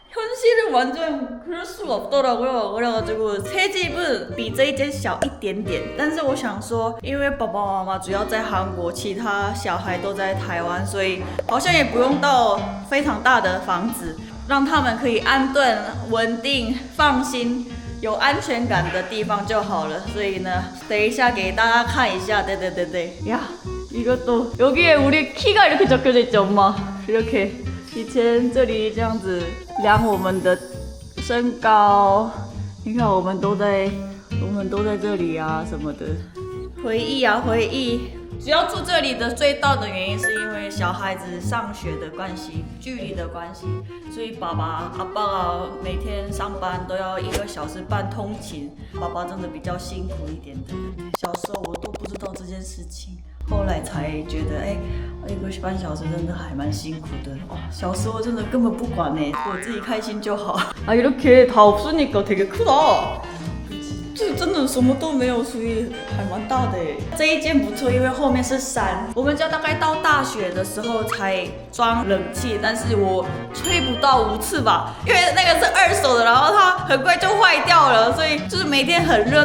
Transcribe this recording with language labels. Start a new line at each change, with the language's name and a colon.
Korean: 현실은 완전 그럴 수가 없더라고요. 그래가지고 새 집은
Chinese: 比这一间小一点点，但是我想說，因為爸爸媽媽主要在韓國，其他小孩都在台灣，所以好像也不用到非常大的房子，讓他們可以安頓、穩定、放心、有安全感的地方就好了。所以呢，等一下給大家看一下，對呀，
Korean: 이것도 여기에 우리 키가 이렇게 적혀져 있죠, 엄마. 이렇게.
Chinese: 以前這裡這樣子量我們的身高，你看我們都在這裡啊什麼的，回憶。主要住這裡的最大的原因是因為小孩子上學的關係，距離的關係，所以爸爸、
Korean: 아빠가
Chinese: 每天上班都要1個小時半通勤，爸爸真的比較辛苦一點的。小時候我都不知道這件事情。後來才覺得，1個半小時真的還蠻辛苦的。哇，小時候真的根本不管呢，我自己開心就好。
Korean: 이렇게 다 없으니까 되게 크다。
Chinese: 這真的什麼都沒有，所以還蠻大的耶。這一間不錯，因為後面是山。我們家大概到大學的時候才裝冷氣，但是我吹不到5次吧，因為那個是2手的，然後它很快就壞掉了，所以就是每天很熱。